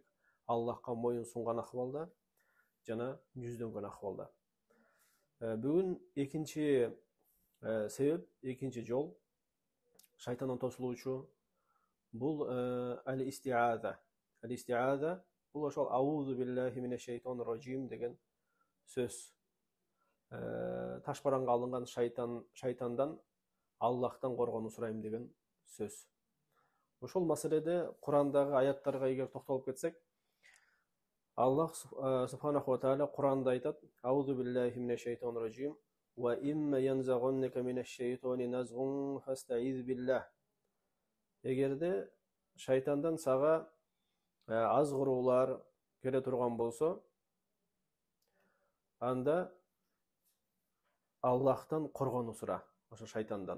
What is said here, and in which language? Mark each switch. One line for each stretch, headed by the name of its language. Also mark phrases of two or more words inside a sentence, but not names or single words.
Kyrgyz: Аллахка моюн сунган акыбалда жана жүздөнгөн акыбалда. Бүгүн экинчи себеп, экинчи жол шайтандан тосулуучу бул ал-истиаза. Ал-истиаза бул ошол
Arabic: أعوذ بالله من الشيطان الرجيم
Kyrgyz: деген сөз. Ташбаранга алынган шайтандан Аллахтан коргонуу сурайм деген сөз. Ошол маселеде Курандагы аяттарга эгер токтолуп кетсек, Аллах
Arabic: سبحانه وتعالى
Kyrgyz: Куранда айтат:
Arabic: "أعوذ بالله من الشيطان الرجيم وإما ينزغنك من الشيطان نزغ فاستعذ بالله."
Kyrgyz: Эгерде шайтандан сага азгыруулар келе турган болсо, анда Аллахтан коргонуу сура, ошо шайтандан.